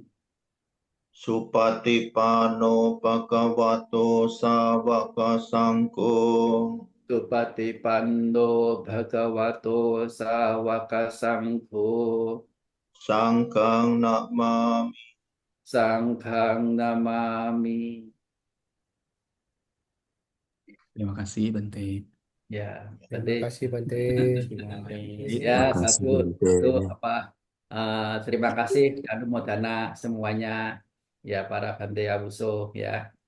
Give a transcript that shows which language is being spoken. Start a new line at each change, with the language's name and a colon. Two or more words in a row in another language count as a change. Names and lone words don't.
Pali: Supatipanno bhagavato sāvaka saṅgho. Supatipanno bhagavato sāvaka saṅgho. Sangghang namami. Sanghang namami.
Indonesian: Terima kasih Bante. Ya, Terima berarti kasih Bante. ya Terima kasih, satu Bante. itu terima kasih dan modana semuanya ya para Bante Abuso ya.